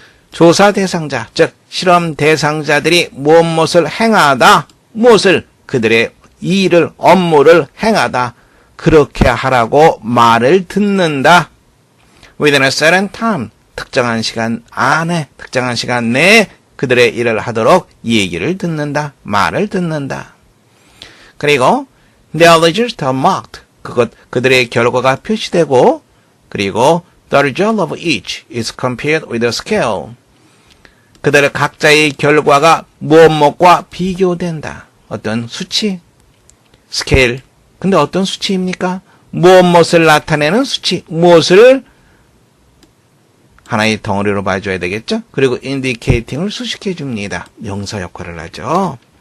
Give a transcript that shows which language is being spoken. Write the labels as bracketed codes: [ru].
[ko] 조사 대상자, 즉 실험 대상자들이 무엇을 행하다, 무엇을 그들의 일을, 업무를 행하다, 그렇게 하라고 말을 듣는다. [en] Within a certain time, [ko] 특정한 시간 안에, 특정한 시간 내에 그들의 일을 하도록 얘기를 듣는다, 말을 듣는다. [en] 그리고 their results are marked. [ko] 그들의 결과가 표시되고, 그리고 [en] the result of each is compared with a scale. [ko] 그들의 각자의 결과가 무엇과 비교된다. 어떤 수치, 스케일. 근데 어떤 수치입니까? 무엇을 나타내는 수치, 무엇을 하나의 덩어리로 봐줘야 되겠죠? 그리고 indicating을 수식해 줍니다. 명사 역할을 하죠.